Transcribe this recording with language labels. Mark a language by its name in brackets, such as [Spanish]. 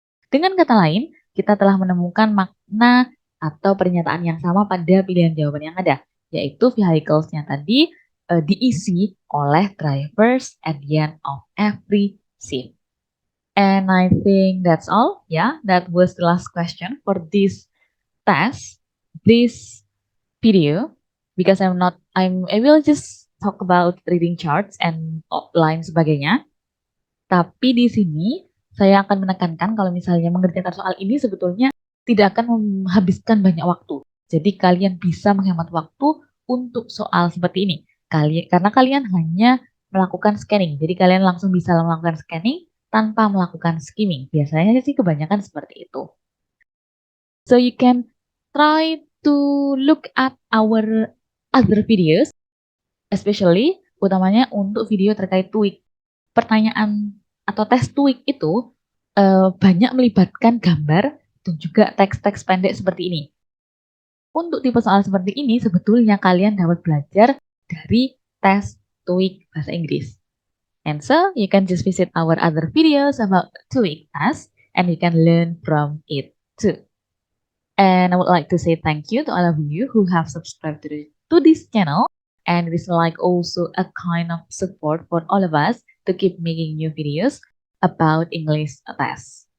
[Indonesian] Dengan kata lain, kita telah menemukan makna atau pernyataan yang sama pada pilihan jawaban yang ada, yaitu vehicles-nya tadi diisi oleh [English] drivers at the end of every shift. And I think that's all. Yeah, that was the last question for this test, this video, because I will just talk about reading charts and [Indonesian] lain sebagainya. Tapi di sini saya akan menekankan kalau misalnya mengerjakan soal ini sebetulnya tidak akan menghabiskan banyak waktu. Jadi kalian bisa menghemat waktu untuk soal seperti ini. Karena kalian hanya melakukan scanning. Jadi kalian langsung bisa melakukan scanning tanpa melakukan skimming. Biasanya sih kebanyakan seperti itu. So you can try to look at our other videos, especially utamanya untuk video terkait TOEIC. [English] Pertanyaan atau tes TOEIC itu banyak melibatkan gambar dan juga teks-teks pendek seperti ini. [Indonesian] Untuk tipe soal seperti ini, sebetulnya kalian dapat belajar dari tes TOEIC bahasa Inggris. [English] And so, you can just visit our other videos about TOEIC test and you can learn from it too. And I would like to say thank you to all of you who have subscribed to this channel. And it is like also a kind of support for all of us to keep making new videos about English tests.